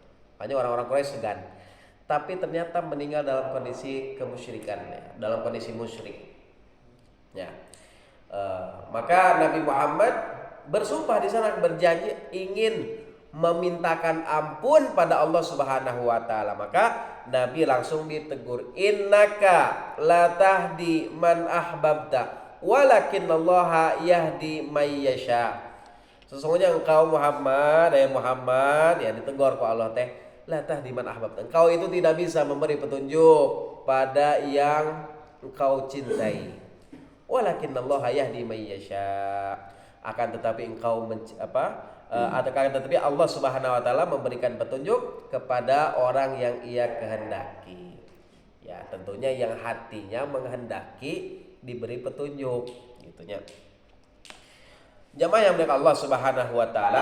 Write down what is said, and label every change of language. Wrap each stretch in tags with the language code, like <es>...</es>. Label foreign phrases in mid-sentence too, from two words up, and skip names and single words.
<id>Makanya orang-orang Quraisy segan. Tapi ternyata meninggal dalam kondisi kemusyrikan, ya, dalam kondisi musyrik. Ya. Maka Nabi Muhammad bersumpah di sana, berjanji ingin memintakan ampun pada Allah</id> <ar>سبحانه وتعالى.</ar> <id>Maka Nabi langsung ditegur,</id> <ar>إنك لا تهدي من أحببت ولكن الله يهدي من يشاء.</ar> <id>Sesungguhnya engkau Muhammad, ya ditegur kok Allah teh,</id> <ar>لا تهدي من أحببت.</ar> <id>Engkau itu tidak bisa memberi petunjuk pada yang engkau cintai.</id> <ar>ولكن الله يهدي من يشاء.</ar> <id>Akan tetapi engkau akan tetapi Allah</id> <ar>سبحانه وتعالى</ar> <id>memberikan petunjuk kepada orang yang ia kehendaki. Ya, tentunya yang hatinya menghendaki diberi petunjuk, gitunya. Jamaah yang dimuliakan Allah</id> <ar>سبحانه وتعالى.</ar>